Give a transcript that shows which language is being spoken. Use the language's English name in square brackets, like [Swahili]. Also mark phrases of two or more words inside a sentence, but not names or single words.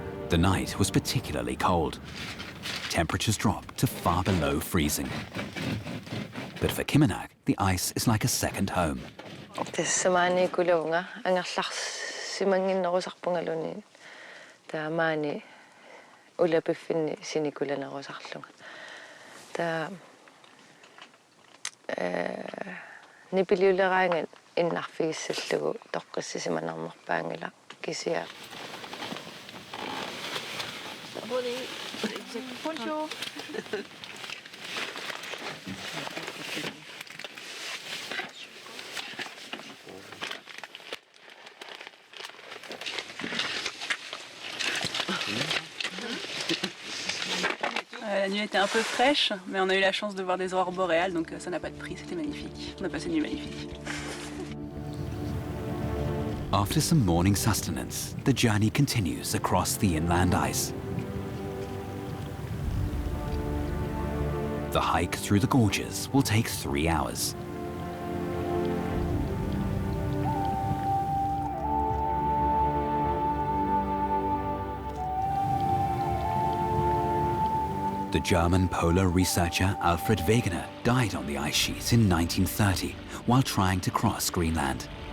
[English] The night was particularly cold. Temperatures dropped to far below freezing. But for Kimenak, the ice is like a second home. [Kalaallisut] Tessamani kulunga angarlars simanginnerusarpungaluni taamani ulapiffinni sinikulanarusarlunga ta nipiliuleraangan innarfigissallugu toqqissisimanarnerpaangila kisia. [French] Bonjour. La nuit était un peu fraîche, mais on a eu la chance de voir des aurores boréales, donc ça n'a pas de prix, c'était magnifique. On a passé une nuit magnifique. [English] After some morning sustenance, the journey continues across the inland ice. The hike through the gorges will take 3 hours. The German polar researcher Alfred Wegener died on the ice sheet in 1930 while trying to cross Greenland.